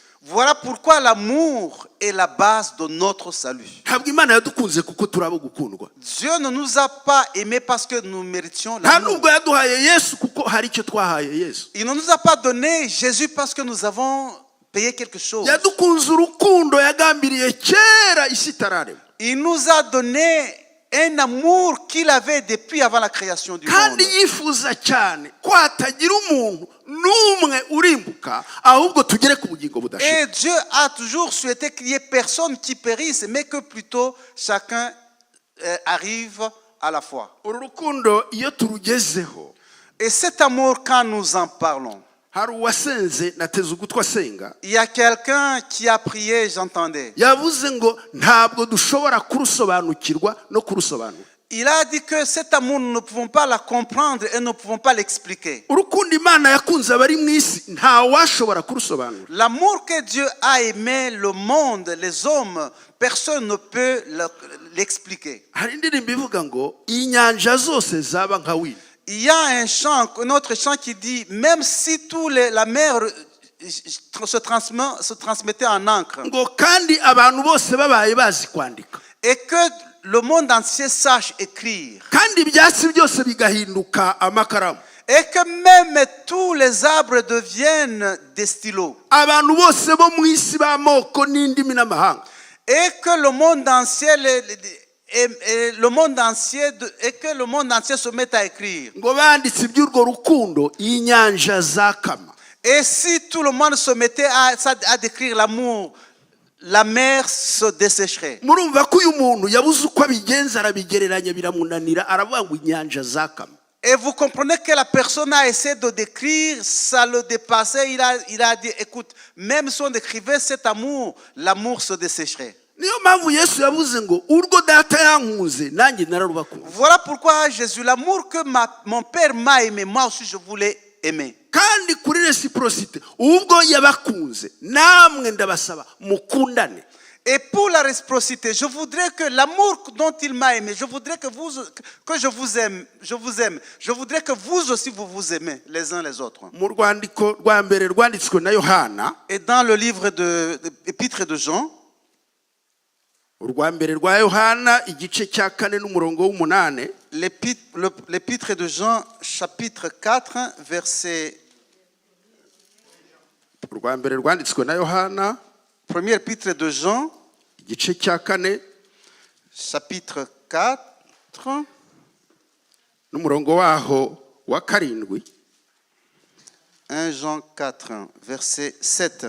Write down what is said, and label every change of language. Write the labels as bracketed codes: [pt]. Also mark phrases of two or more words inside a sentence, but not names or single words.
[fr] Voilà pourquoi l'amour est la base de notre salut. [rw] ntabwo Imana yadukunze kuko turabo gukundwa. [fr] Dieu ne nous a pas aimés parce que nous méritions [rw] nta [fr] l'amour. [rw] nubwo yaduhaye Yesu kuko hari icyo twahaye Yesu. [fr] Il ne nous a pas donné Jésus parce que nous avons payé quelque chose. [rw] yadukunze urukundo yagambiriye kera isi itararema. [fr] Il nous a donné un amour qu'il avait depuis avant la création du monde. [rw] kandi yifuza cyane ko hatagira umuntu n'umwe urimbuka ahubwo tugere ku bugingo budashira. [fr] Et Dieu a toujours souhaité qu'il y ait personne qui périsse, mais que plutôt chacun arrive à la foi. [rw] uru rukundo iyo turugezeho, [fr] Et cet amour, quand nous en parlons, [rw] hari uwasenze nateze ugutwi asenga [fr] il y a quelqu'un qui a prié, j'entendais. [rw] yavuze ngo ntabwo dushobora kurusobanukirwa no kurusobanura. [fr] Il a dit que cet amour, nous ne pouvons pas la comprendre et nous ne pouvons pas l'expliquer. [rw] urukundo Imana yakunze abari mu isi nta washobora kurusobanura. [fr] L'amour que Dieu a aimé le monde, les hommes, personne ne peut l'expliquer. [rw] hari indirimbo ivuga ngo inyanja zose zaba nka wino. [fr] Il y a un autre chant qui dit, même si la mer se transmettait en encre, [rw] ngo kandi abantu bose babaye bazi kwandika, [fr] et que le monde entier sache écrire, [rw] kandi ibyatsi byose bigahinduka amakaramu, [fr] et que même tous les arbres deviennent des stylos, [rw] abantu bose bo mu isi b'amoko n'indimi n'amahanga, [fr] et que le monde entier que le monde entier se mette à écrire. [rw] ngo banditse iby'urwo rukundo inyanja zakama. [fr] Et si tout le monde se mettait à décrire l'amour, la mer se dessécherait. [rw] murumva ko uyu muntu yabuze uko abigenza arabigereranya biramunanira aravuga ngo inyanja zakama. [fr] Et vous comprenez que la personne a essayé de décrire, ça le dépassait. Il a dit, écoute, même si on décrivait cet amour, l'amour se dessécherait. [rw] niyo mpamvu Yesu yavuze ngo urwo data yankunze nanjye nararubakunze. [fr] Voilà pourquoi Jésus, l'amour que mon Père m'a aimé, moi aussi je voulais aimer. [rw] kandi kuri reciprocité ubwo yabakunze namwe ndabasaba mukundane. [fr] Et pour la réciprocité, je voudrais que l'amour dont il m'a aimé, je voudrais que je vous aime. Je voudrais que vous aussi vous aimez les uns les autres. [rw] mu rwandiko rwa mbere rwanditswe na Yohana [fr] Et dans le livre de l'épître de Jean, [rw] urwa mbere rwa yohana igice cya 4 n'umurongo w'8. [fr] L'épître de Jean, chapitre 4, verset... [rw] urwa mbere rwanditswe na yohana [fr] Première épître de Jean, [rw] igice cya 4 [fr] chapitre 4, [rw] n'umurongo waho wa 7. [fr] 1 Jean 4, verset 7.